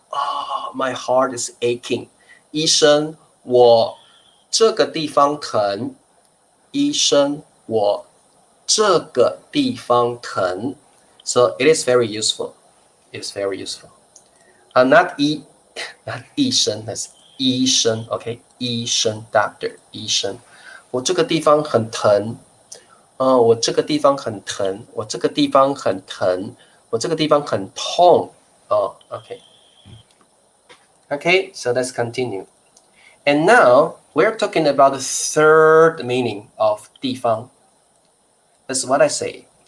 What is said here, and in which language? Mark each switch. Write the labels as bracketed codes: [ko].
[en] Oh, my heart is aching. [zh] 医生，我这个地方疼。医生，我这个地方疼。 [en] So it is very useful. It is very useful. Not 医生， that's 医生 ，OK， 医生 ，doctor， 医生。 [zh] 我这个地方很疼，我这个地方很疼，我这个地方很疼，我这个地方很痛。 [en] OK. Okay, so let's continue. And now we're talking about the third meaning of 地方. That's what I say.